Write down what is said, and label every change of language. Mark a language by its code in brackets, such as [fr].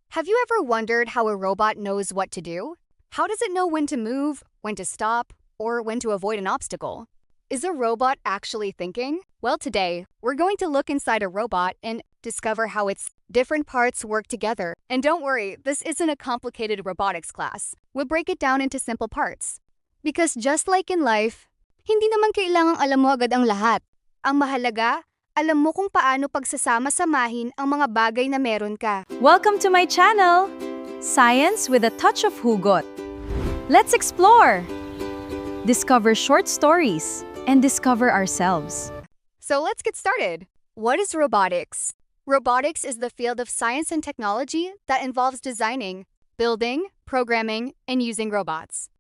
[en] Have you ever wondered how a robot knows what to do? How does it know when to move, when to stop, or when to avoid an obstacle? Is a robot actually thinking? Well, today, we're going to look inside a robot and discover how its different parts work together. And don't worry, this isn't a complicated robotics class. We'll break it down into simple parts. [tl] Because just like in life, hindi naman kailangang alam mo agad ang lahat. Ang mahalaga, alam mo kung paano pagsasama-samahin ang mga bagay na meron ka. [en] Welcome to my channel, Science with a Touch of Hugot. Let's explore, discover short stories, and discover ourselves. So let's get started. What is robotics? Robotics is the field of science and technology that involves designing, building, programming, and using robots.